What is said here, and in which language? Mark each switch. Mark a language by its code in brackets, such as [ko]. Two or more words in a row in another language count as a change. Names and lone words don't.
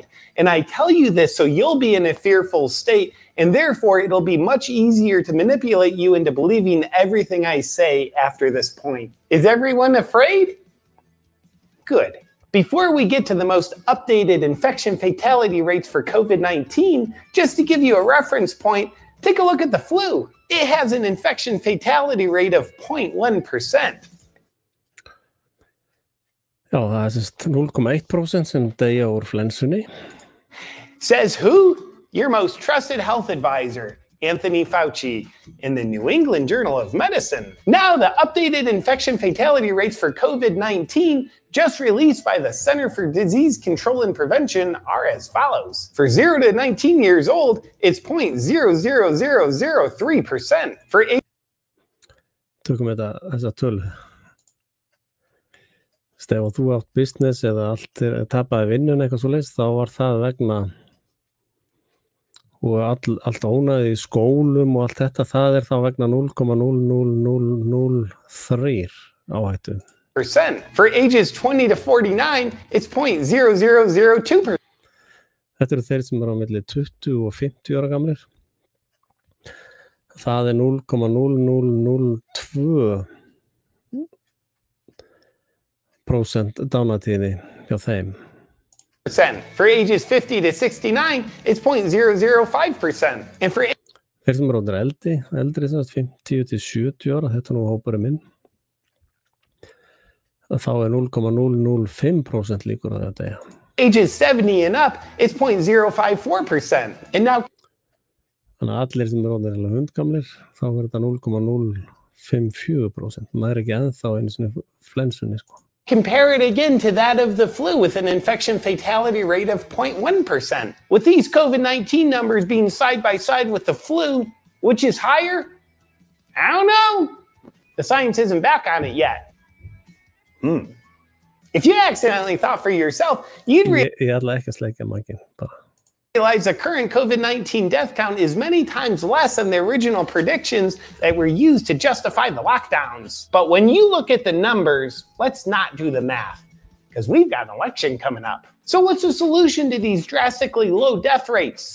[en] And I tell you this so you'll be in a fearful state, and therefore it'll be much easier to manipulate you into believing everything I say after this point. Is everyone afraid? Good. Before we get to the most updated infection fatality rates for COVID-19, just to give you a reference point, take a look at the flu. It has an infection fatality rate of 0.1%. [is] Já, það er semst 0,1% sem deyja úr flensunni. [en] Says who? Your most trusted health advisor, Anthony Fauci, in the New England Journal of Medicine. Now, the updated infection fatality rates for COVID-19 just released by the Center for Disease Control and Prevention are as follows. For 0 to 19 years old, it's 0.00003%. For [is] Tökum þessa tölu. Ef þú átt business eða allt tapaði vinnun eitthvað svoleiðis, þá var það vegna og allt ónæði í skólum og allt þetta, það er þá vegna 0,00003 áhættu. [en] For ages 20 to 49, it's 0.0002%. [is] Þetta eru þeir sem eru á milli 20 og 50 ára gamlir. Það er 0,002% dánatíðni hjá þeim. [en] For ages 50 to 69, it's 0.005%. And for [is] þeir sem eru eldri sem 50 til 70 ára, þetta nú hópurinn minn, þá er 0,005% líkur að þetta. [en] Ages 70 and up, it's 0.054%. And now [is] þannig að allir sem eru hundgamlir, þá er þetta 0,054%. Það er ekki ennþá einu sinni flensunni, sko. [en] Compare it again to that of the flu with an infection fatality rate of 0.1%. With these COVID-19 numbers being side by side with the flu, which is higher? I don't know. The science isn't back on it yet. If you accidentally thought for yourself, you'd [is] Ég ætla ekki að sleikja mækin, bara. [en] realize the current COVID-19 death count is many times less than the original predictions that were used to justify the lockdowns. But when you look at the numbers, let's not do the math, because we've got an election coming up. So what's the solution to these drastically low death rates?